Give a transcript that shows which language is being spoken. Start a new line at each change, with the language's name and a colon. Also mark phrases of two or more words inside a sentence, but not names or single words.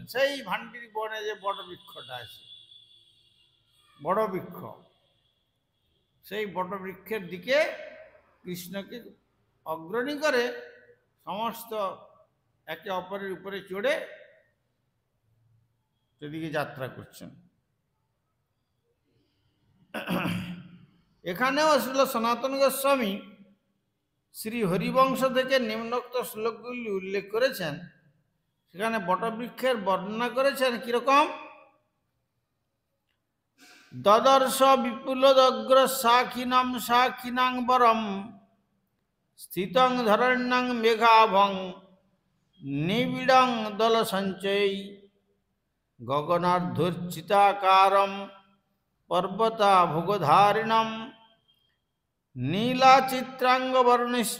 Bangla: সেই ভাণ্ডির বনে যে বটবৃক্ষটা আছে, বড় বৃক্ষ, সেই বটবৃক্ষের দিকে কৃষ্ণকে অগ্রণী করে সমস্ত একে অপরের উপরে চড়ে সেদিকে যাত্রা করছেন। এখানেও শ্রীল সনাতন গোস্বামী শ্রী হরিবংশ থেকে নিম্নোক্ত শ্লোকগুলি উল্লেখ করেছেন। সেখানে বটবৃক্ষের বর্ণনা করেছেন কিরকম,
Sanskrit: দদর্শ বিপুলদগ্র শাখিনাম শাখিনাং বরম স্থিতং ধরণ্যং মেঘাভং নিবিড়ং দল সঞ্চয় গগনার্ধোর্চিতাকারম পর্বতা ভোগধারিণম নীলাচিত্রাঙ্গ বর্ণশ্চ